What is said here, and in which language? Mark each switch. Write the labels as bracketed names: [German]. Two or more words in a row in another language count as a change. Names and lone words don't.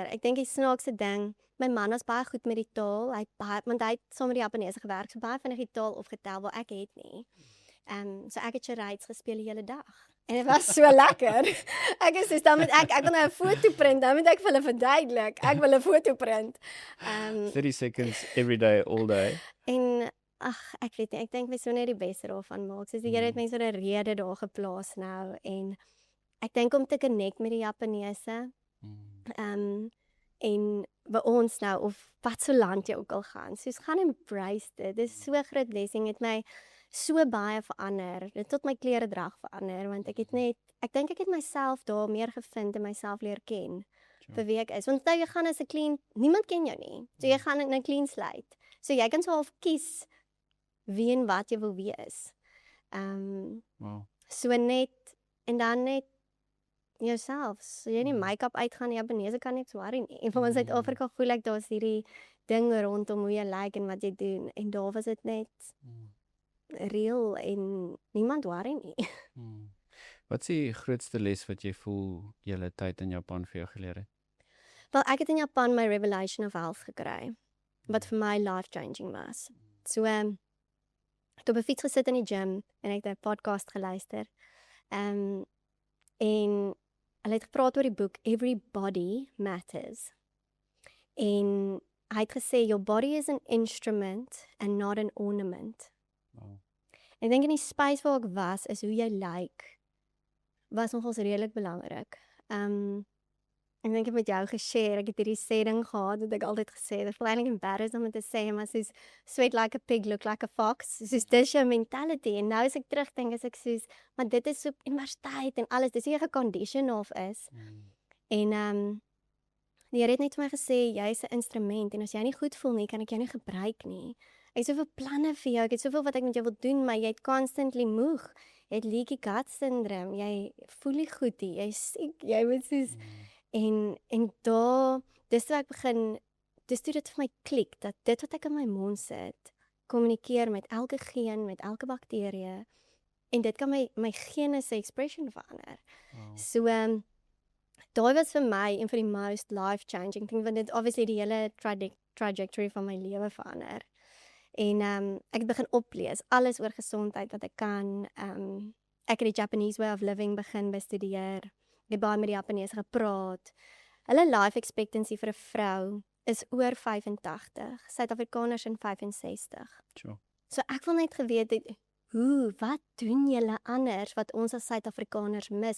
[Afrikaans] Ek dink die snaakse ding, my man was baie goed met die taal, want hy het saam met die Japaneese gewerk, so baie vinnig die taal opgetel, wat ek het nie. So ek het charades gespeel die hele dag. En dit was so lekker. Ek is dus dan ek wil nou 'n foto print, dan moet ek vir hulle verduidelik. Ek wil 'n foto print. [English] 30 seconds every day, all day. [Afrikaans] En ek weet nie, ek dink mens moet net die beste daarvan maak. Soos die Here het mense vir 'n rede daar geplaas nou en ek dink om te connect met die Japaneese. En by ons nou of wat so land jy ook al gaan. Soos gaan embrace dit. Dis so 'n groot blessing, het my so baie verander. Dit tot my kleredrag verander want ek dink ek het myself daar meer gevind en myself leer ken. Vir wie ek is. Want nou jy gaan as 'n clean, niemand ken jou nie. So jy gaan in 'n [English] clean slate. [Afrikaans] So jy kan so half kies wie en wat jy wil wees. Wow. So net en dan net jouself. So jy nie make-up uitgaan, Japaneese kan niks worry nie. En vir ons Suid-Afrika voel ek daar's hierdie ding rondom hoe jy lyk en wat jy doen. En daar was dit net real en niemand worry nie. Wat is die grootste les wat jy voel julle tyd in Japan vir jou geleer het? Wel, ek het in Japan my [English] revelation of health [Afrikaans] gekry, wat vir my life-changing was. So, ek het op 'n fiets gesit in die gym en ek het 'n podcast geluister. En hulle het gepraat oor die boek Every Body Matters. En hy het gesê, [English] your body is an instrument and not an ornament. Wow. [Afrikaans] Ek dink in die space waar ek was, is hoe jy lyk, was nogals redelik belangrik. Ek dink ek het met jou geshare, ek het hierdie sê ding gehad, wat ek altyd gesê het, ek voel eintlik embarrassed om dit te sê, maar soos, [English] sweat like a pig, look like a fox, [Afrikaans] soos, dis jou mentality, en nou as ek terugdink, is ek soos, maar dit is so universiteit en alles, dis hoe jy gecondition of is, en die Here het net vir my gesê, jy is 'n instrument, en as jy nie goed voel nie, kan ek jou nie gebruik nie. Ek het soveel planne vir jou, ek het soveel wat ek met jou wil doen, maar jy het constantly moeg, jy het [English] leaky gut syndrome, [Afrikaans] jy voel nie goed nie, jy is siek, jy moet soos, en daar, dis toe ek begin, dis toe dit vir my klik, dat dit wat ek in my mond sit, kommunikeer met elke geen, met elke bakterie, en dit kan my gene se expression verander. Wow. So, daai was vir my een van die [English] most life-changing thing, [Afrikaans] want dit obviously die hele trajectory van my lewe verander. En ek het begin oplees, alles oor gesondheid wat ek kan. Ek het die [English] Japanese way of living [Afrikaans] begin bestudeer. Ek het baie met die Japaneese gepraat. Hulle [English] life expectancy [Afrikaans] vir 'n vrou is oor 85, Suid-Afrikaners in 65. Sure. So ek wil net geweet het, wat doen julle anders wat ons as Suid-Afrikaners mis?